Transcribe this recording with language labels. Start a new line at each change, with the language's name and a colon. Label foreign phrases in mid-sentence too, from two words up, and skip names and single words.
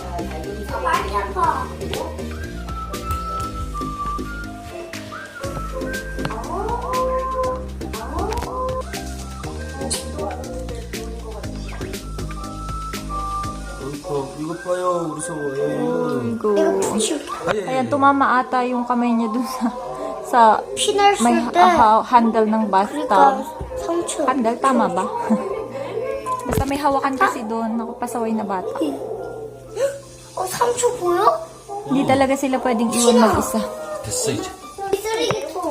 Korean: 이거 봐요, 무서워. 예.
Filipino: Ayan, tumama ata yung kamay niya dun sa may
Korean: 피날
English: handle ng bathtub.
Korean: 상처.
Filipino: Handle, tama ba? Basta may hawakan kasi doon, nakapasaway na bata.
Korean: 상처 보여?
Filipino: Hindi talaga sila pwedeng iwan mag-isa.
Korean: 됐어 이제. 쓰레기통.